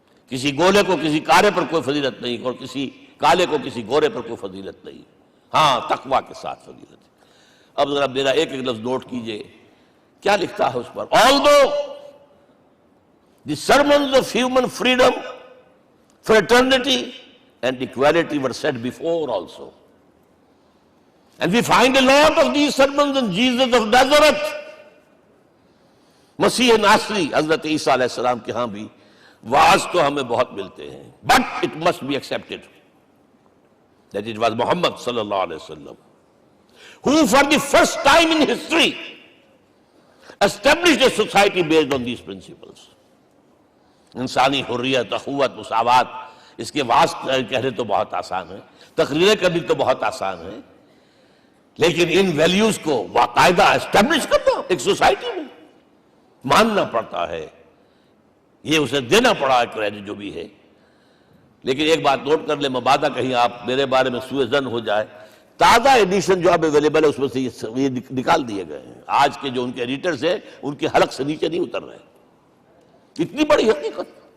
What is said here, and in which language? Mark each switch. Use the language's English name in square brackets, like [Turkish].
[Urdu] کسی گولے کو کسی کارے پر کوئی فضیلت نہیں، اور کسی کالے کو کسی گورے پر کوئی فضیلت نہیں، ہاں تقویٰ کے ساتھ فضیلت ہے۔ اب ذرا میرا ایک ایک لفظ نوٹ کیجئے، کیا لکھتا ہے اس پر؟ [English] Although the sermons of human freedom, fraternity and equality were said before also. And we find a lot of these sermons in Jesus of Nazareth. [Urdu] مسیح ناصری حضرت عیسیٰ علیہ السلام کے ہاں بھی واعظ تو ہمیں بہت ملتے ہیں، [English] but it must be accepted that it was Muhammad صلی اللہ علیہ وسلم who for the first time in history established a society based on these principles. [Urdu] انسانی حریت، اخوت، مساوات، اس کے واعظ کہنے تو بہت آسان ہے، تقریریں کرنی تو بہت آسان ہے، لیکن ان ویلیوز کو باقاعدہ اسٹیبلش کرنا ایک سوسائٹی میں ماننا پڑتا ہے، یہ اسے دینا پڑا ہے کریڈٹ جو بھی ہے۔ لیکن ایک بات نوٹ کر لیں، مبادہ کہیں آپ میرے بارے میں سوء ظن ہو جائے، تازہ ایڈیشن جو اب اویلیبل ہے اس میں سے یہ نکال دیے گئے ہیں، آج کے جو ان کے ایڈیٹرز ہیں ان کے حلق سے نیچے نہیں اتر رہے، اتنی بڑی حقیقت۔